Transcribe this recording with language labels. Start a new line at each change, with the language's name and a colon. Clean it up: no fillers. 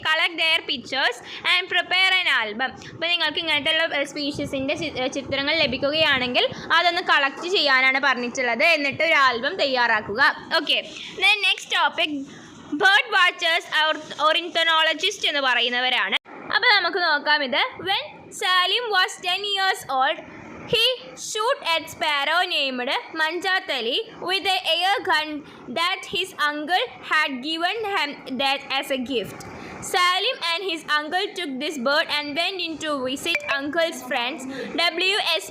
English: Collect their pictures and prepare an album.
Malayalam: അപ്പോൾ നിങ്ങൾക്ക് ഇങ്ങനത്തെ സ്പീഷീസിൻ്റെ ചിത്രങ്ങൾ ലഭിക്കുകയാണെങ്കിൽ അതൊന്ന് കളക്ട് ചെയ്യാനാണ് പറഞ്ഞിട്ടുള്ളത്. എന്നിട്ട് ഒരു ആൽബം തയ്യാറാക്കുക. Okay,
English: then next topic,
Malayalam: bird watchers ornithologist എന്ന് പറയുന്നവരാണ്. അപ്പോൾ നമുക്ക് നോക്കാം ഇത്.
English: when Salim was 10 years old, he shot at sparrow named Manjatali with an air gun that his uncle had given him that as a gift. Salim and his uncle took this bird and went in to visit uncle's friends W.S.